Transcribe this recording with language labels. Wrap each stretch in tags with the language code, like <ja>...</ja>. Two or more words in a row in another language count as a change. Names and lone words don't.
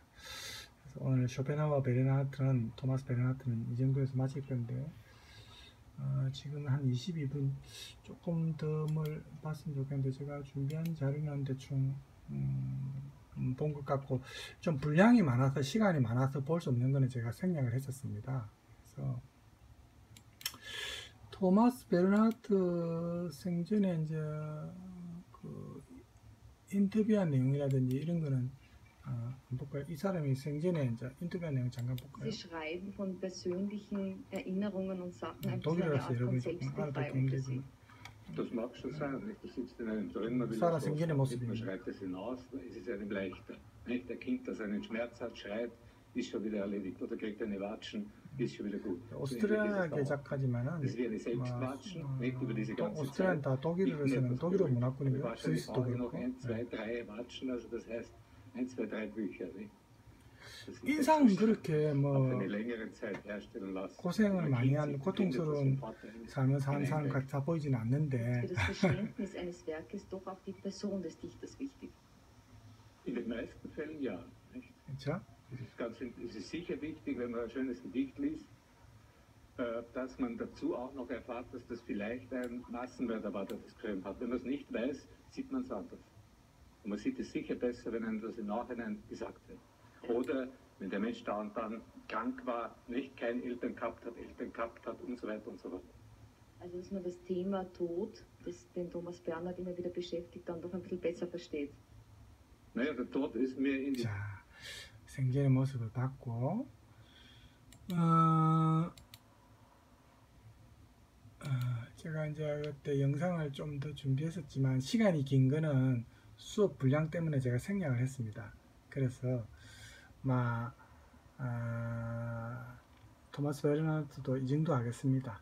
<ko>그래서 오늘 쇼펜하우어 베른하르트는 토마스 베른하르트는 이 정도에서 마칠 건데 지금 한 22분 조금 더 봤으면 좋겠는데 제가 준비한 자료는 대충 본 것 같고 좀 분량이 많아서 시간이 많아서 볼 수 없는 거는 제가 생략을 했었습니다. 그래서 토마스 베른하르트 생전에 이제 그 인터뷰한 내용이라든지 이런 거는 볼까요? 이 사람이 생전에 이제 인터뷰한 내용 잠깐 볼까요?</ko> <de>Sie schreiben von persönlichen Erinnerungen und Sachen ein bisschen eine</de> <ko>독일어라서</ko> <de>Art von</de> <ko>여러분이 조금 알아듣기</ko> <de>Selbstbefreiung für Sie.</de> <ko>힘들지만</ko> <de>Das mag schon sein, nicht? Das sitzt in einem drin, man will Sarah das</de> <ko>생전의</ko> <de>loswerden. Man</de> <ko>모습입니다.</ko> <de>schreit es hinaus, dann ist es einem leichter. Nicht? Der Kind, das einen Schmerz hat, schreit, ist schon wieder erledigt. Oder kriegt eine Watschen, ist schon wieder gut.</de> <ko>오스트리아계 작가지만은</ko> <de>Das ist wie eine Selbstwatschen, nicht über diese ganze</de> <ko>오스트리아는</ko> <de>Zeit.</de> <ko>다 독일어를 쓰는 독일어 문화권이고</ko> <de>Wahrscheinlich</de> <ko>스위스도</ko> <de>brauche ich noch</de> <ko>그렇고</ko> <de>1, 2, 3 Watschen, also das heißt 1, 2, 3 Bücher. Nicht?</de> <ko>인상은 그렇게</ko> <de>eine längere Zeit herstellen lassen.</de> <ko>고생을 많이 한 고통스러운 삶을 사는 사람 같아 보이지는</ko> <de>Für</de> <ko>않는데</ko> <de>das Verständnis eines Werkes doch auch die Person des Dichters wichtig. In den meisten Fällen ja. Nicht?</de> <ko>그렇죠?</ko> <de>Es ist sicher wichtig, wenn man ein schönes Gedicht liest, dass man dazu auch noch erfahrt, dass das vielleicht ein Massenmörder war, der das geschrieben hat. Wenn man es nicht weiß, sieht man es anders. Und man sieht es sicher besser, wenn einem das im Nachhinein gesagt wird. Oder wenn der Mensch da und dann krank war, nicht keine Eltern gehabt hat und so weiter und so fort. Also dass man das Thema Tod, das den Thomas Bernhard immer wieder beschäftigt, dann doch ein bisschen besser versteht. Naja, der Tod ist mir in die...</de> <ko>자, 생전의 모습을 봤고 제가 이제 그때 영상을 좀 더 준비했었지만 시간이 긴 거는 수업 분량 때문에 제가 생략을 했습니다. 그래서 토마스 베르나르트도 이 정도 하겠습니다.</ko>